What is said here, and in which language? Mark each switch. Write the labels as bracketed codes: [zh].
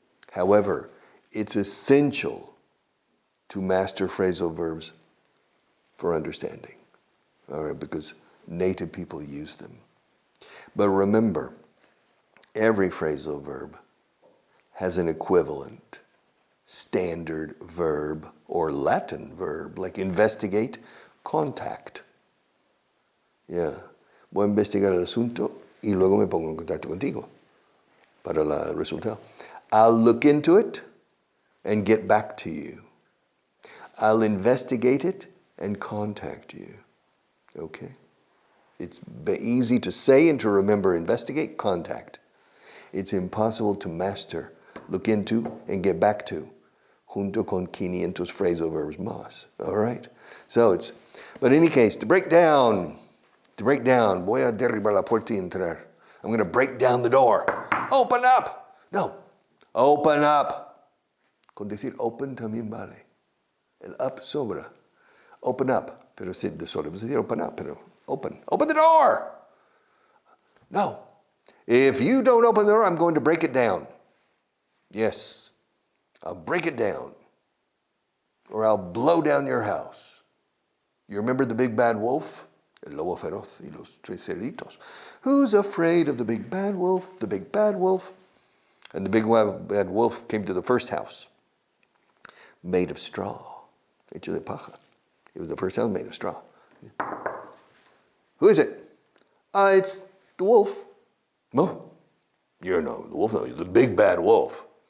[en] However, it's essential to master phrasal verbs for understanding, all right, because native people use them. But remember, every phrasal verb has an equivalent standard verb or Latin verb, like investigate, contact. Yeah. [es] Voy a investigar el asunto y luego me pongo en contacto contigo para el resultado. [en] I'll look into it and get back to you. I'll investigate it and contact you. Okay? It's easy to say and to remember investigate, contact. It's impossible to master, look into, and get back to, [es] junto con 500 phrasal verbs más. [en] All right? So but in any case, to break down, [es] voy a derribar la puerta y entrar. [en] I'm going to break down the door. Open up! No, open up. [es] Con decir open también vale. El up sobra. [en] Open up. [es] Pero si solo decir open up, pero open. [en] Open the door! No. If you don't open the door, I'm going to break it down. Yes, I'll break it down. Or I'll blow down your house. You remember the big bad wolf? [es] El lobo feroz y los tres cerditos. [en] Who's afraid of the big bad wolf? The big bad wolf. And the big bad wolf came to the first house, made of straw, [es] hecho de paja. [en] It was the first house made of straw. Who is it? It's the wolf. No, you're no, the wolf. No, you're the big bad wolf.